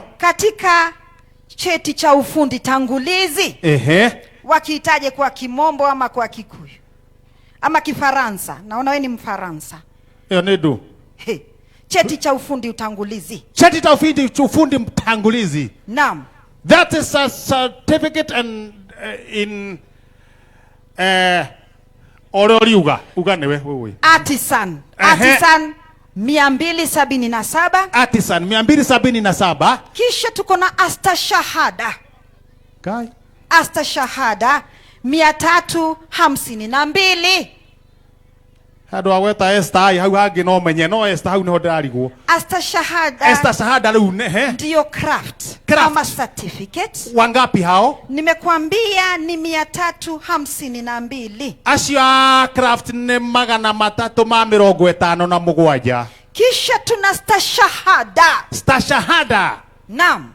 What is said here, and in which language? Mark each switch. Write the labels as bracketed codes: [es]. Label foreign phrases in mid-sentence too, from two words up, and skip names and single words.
[sw] katika cheti cha ufundi tangulizi. Wakihitaje kwa Kimombo ama kwa Kikuyu ama Kifaransa. Naona wewe ni Mfaransa. Nedu. Cheti cha ufundi utangulizi. Cheti cha ufundi mtangulizi. Naam. [en] That is a certificate and in [ki] ororiuga uganewe [en] wewe. Artisan 277. Artisan 277. [sw] Kisha tuko na astashahada. Kai. Astashahada 352. [ki] Hado aweta Esther hau hangi no menye no Esther hau niho ndarigwo. [sw] Astashahada rĩu ne ndio craft kama certificate. Wangapi hao? Nimekwambia ni 352. [ki] Acio craft ni 357. [sw] Kisha tuna stashahada. Naam.